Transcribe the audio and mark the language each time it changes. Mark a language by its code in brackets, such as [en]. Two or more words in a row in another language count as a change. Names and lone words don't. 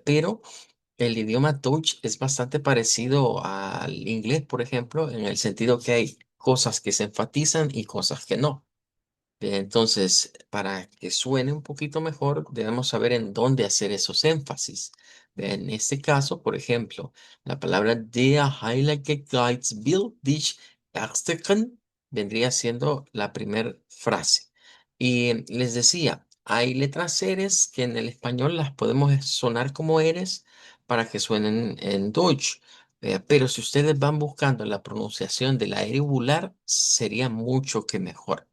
[es] Pero el idioma Dutch es bastante parecido al inglés, por ejemplo, en el sentido que hay cosas que se enfatizan y cosas que no. Entonces, para que suene un poquito mejor, debemos saber en dónde hacer esos énfasis. En este caso, por ejemplo, la palabra [de] der Heilige Geist will dich ersticken [es] vendría siendo la primera frase. Y les decía, hay letras eres que en el español las podemos sonar como eres para que suenen en Deutsch. Pero si ustedes van buscando la pronunciación de la R uvular, sería mucho que mejor.